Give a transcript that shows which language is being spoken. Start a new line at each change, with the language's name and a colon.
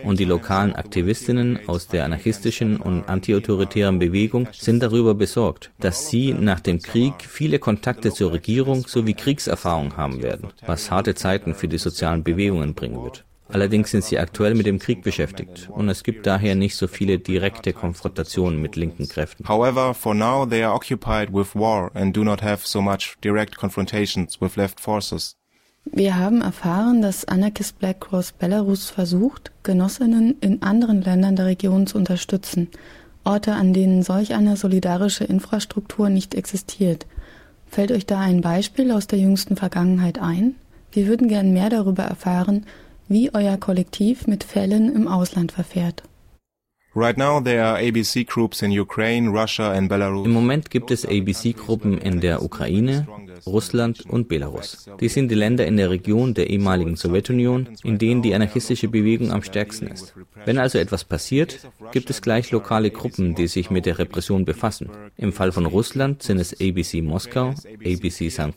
German: Und die lokalen Aktivistinnen aus der anarchistischen und antiautoritären Bewegung sind darüber besorgt, dass sie nach dem Krieg viele Kontakte zur Regierung sowie Kriegserfahrung haben werden, was harte Zeiten für die sozialen Bewegungen bringen wird. Allerdings sind sie aktuell mit dem Krieg beschäftigt und es gibt daher nicht so viele direkte Konfrontationen mit linken Kräften.
English: However, for now they are occupied with war and do not have so much direct confrontations with left forces.
German: Wir haben erfahren, dass Anarchist Black Cross Belarus versucht, Genossinnen in anderen Ländern der Region zu unterstützen, Orte, an denen solch eine solidarische Infrastruktur nicht existiert. Fällt euch da ein Beispiel aus der jüngsten Vergangenheit ein? Wir würden gern mehr darüber erfahren, wie euer Kollektiv mit Fällen im Ausland verfährt.
English: Right now there are ABC groups in Ukraine, Russia and Belarus.
German: Im Moment gibt es ABC-Gruppen in der Ukraine, Russland und Belarus. Dies sind die Länder in der Region der ehemaligen Sowjetunion, in denen die anarchistische Bewegung am stärksten ist. Wenn also etwas passiert, gibt es gleich lokale Gruppen, die sich mit der Repression befassen. Im Fall von Russland sind es ABC Moskau, ABC St.